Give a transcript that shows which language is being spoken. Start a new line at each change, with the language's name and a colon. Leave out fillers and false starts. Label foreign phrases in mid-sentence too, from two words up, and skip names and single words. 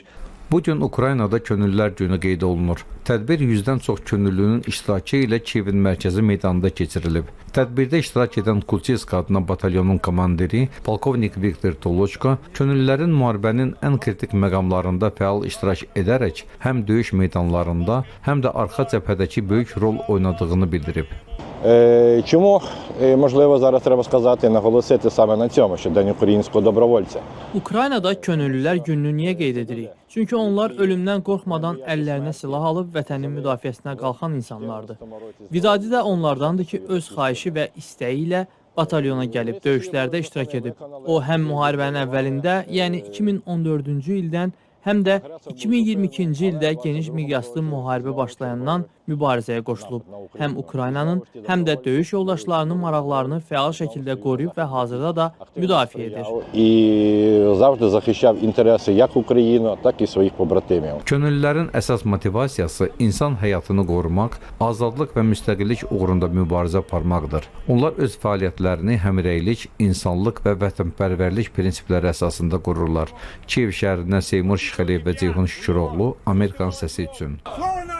Azerbaijani: Bu gün Ukraynada Könüllülər Günü qeyd olunur. Tədbir 100-dən çox könüllünün iştirakı ilə Kiyevin mərkəzi meydanında keçirilib. Tədbirdə iştirak edən Kulçisk adına batalyonun komandiri polkovnik Viktor Toloçko könüllülərin müharibənin ən kritik məqamlarında fəal iştirak edərək həm döyüş meydanlarında, həm də arxa cəbhədəki böyük rol oynadığını bildirib.
Ukrainian: Чому, можливо, зараз треба сказати, наголосити саме на цьому, що День українського добровольця.
Azerbaijani: Ukraynada Könüllülər gününü niyə qeyd edirik? Çünki onlar ölümdən qorxmadan əllərinə silah alıb vətənin müdafiəsinə qalxan insanlardır. Vidadi də onlardandır ki, öz xahişi və istəyi ilə batalyona gəlib döyüşlərdə iştirak edib. O, həm müharibənin əvvəlində, yəni 2014-cü ildən, həm də 2022-ci ildə geniş miqyaslı müharibə başlayandan mübarizəyə qoşulub. Həm Ukraynanın, həm də döyüş yoldaşlarının maraqlarını fəal şəkildə qoruyub və hazırda da müdafiə edir.
Ukrainian: І завжди захищав інтереси як України, так і своїх побратимів.
Azerbaijani: Könüllülərin əsas motivasiyası insan həyatını qorumaq, azadlıq və müstəqillik uğrunda mübarizə aparmaqdır. Onlar öz fəaliyyətlərini həmrəylik, insanlıq və vətənpərvərlik prinsipləri əsasında qururlar. Kiyev şəhərindən Seymur Şıxəliyev və Ceyhun Şüküroğlu, Amerikan səsi üçün.